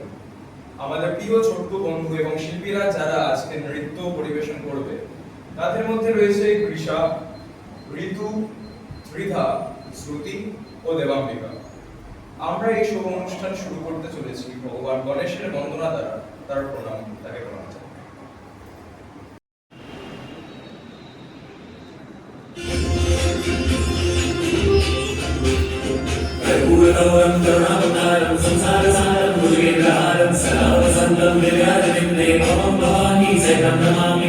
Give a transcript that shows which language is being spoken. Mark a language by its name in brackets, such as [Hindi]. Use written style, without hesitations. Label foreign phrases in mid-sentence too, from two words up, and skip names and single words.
[Bangla] আমাদের প্রিয় ছোট্ট বন্ধু এবং শিল্পীরা যারা আজকে নৃত্য পরিবেশন করবে তাদের মধ্যে রয়েছে কৃষা, ঋতু, ত্রিধা, শ্রুতি ও দেবাম্বিকা। আমরা এই শুভ অনুষ্ঠান শুরু করতে চলেছি ভগবান গণেশের বন্দনা দ্বারা, তার প্রণাম, তাকে প্রণাম জানাই। [Sanskrit] कर्पूरगौरं करुणावतारं संसारसारं भुजगेन्द्रहारं सदा वसन्तं विद्याधरिं भवं भवानी सहितं नमामि।